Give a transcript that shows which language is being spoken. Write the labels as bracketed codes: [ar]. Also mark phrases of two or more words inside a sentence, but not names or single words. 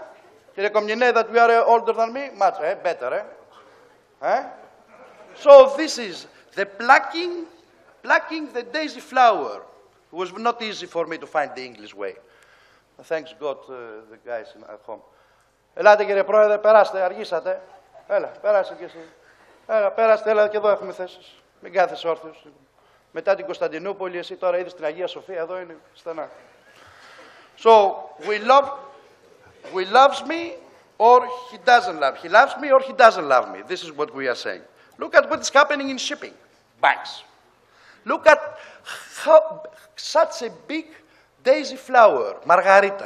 [en] Kire Komnine, that you are older than me? Much, better, eh? Huh? So this is the plucking the daisy flower. It was not easy for me to find the English way. Thanks God, the guys at home. [el] Ελάτε κύριε Πρόεδρε, περάστε, αργήσατε. Έλα, πέρασε κι εσύ. Έλα, πέραστε, έλα και εδώ έχουμε θέσεις. Μην κάθεσαι όρθιος. Μετά την Κωνσταντινούπολη, εσύ τώρα είδες την Αγία Σοφία, εδώ είναι στενά. [en] So, he loves me or he doesn't love me. He loves me or he doesn't love me. This is what we are saying. Look at what is happening in shipping. Banks. Look at how such a big daisy flower, Margarita.